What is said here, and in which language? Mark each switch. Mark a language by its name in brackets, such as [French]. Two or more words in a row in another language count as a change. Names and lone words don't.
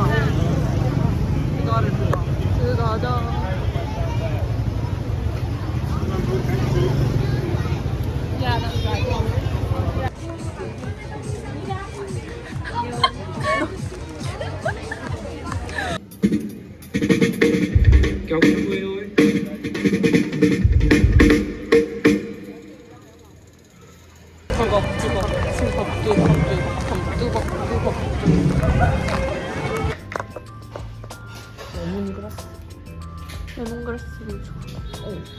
[Korean] 이거를 보자. 들어가자. [Vietnamese] Kéo cái đuôi thôi. [Korean] 뜨겁 뜨겁 뜨겁 뜨겁 뜨겁 뜨겁 레몬그라스. 레몬그라스를 좋아.